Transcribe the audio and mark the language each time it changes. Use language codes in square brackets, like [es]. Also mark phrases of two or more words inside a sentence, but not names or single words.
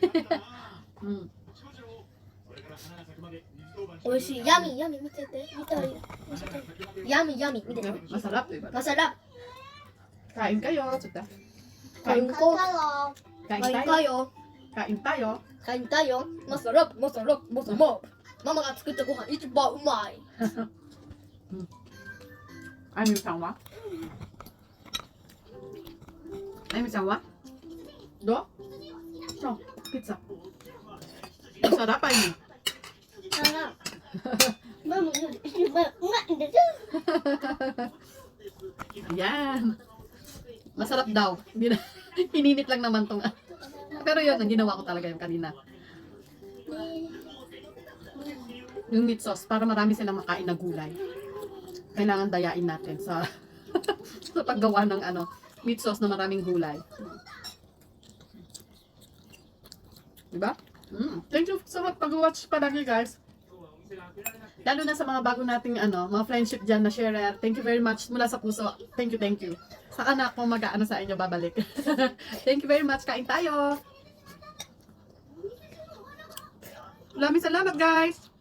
[ja] Oishi, yummy, mitete. Yummy, [tl] Masarap, diba? Masarap. Kain kayo. Tsuta. Kain ko. Kain Kain tayo. tayo. Kain tayo. Kain tayo. Masarap. [ja] Mama が作ったご飯一番うまい。あゆみさんはあゆみさんはどうそう、ピッツァ。Masarap, Amy. [tl] Sarap. Mama, [ja] 一番うまいんです。 [tl] Ayan. Masarap daw. Ininit lang naman tong. Pero yun, ang ginawa ko talaga yung kanina. Yung meat sauce, para marami silang makain na gulay. Kailangan dayain natin sa paggawa ng meat sauce na maraming gulay. Diba? [en] Thank you [tl] sa pag-watch palagi, guys. Lalo na sa mga bago nating mga friendship dyan na sharer. [en] Thank you very much [tl] mula sa puso. [en] Thank you. [tl] Saka na ako sa inyo babalik. [en] Thank you very much. [tl] Kain tayo. Maraming salamat, guys.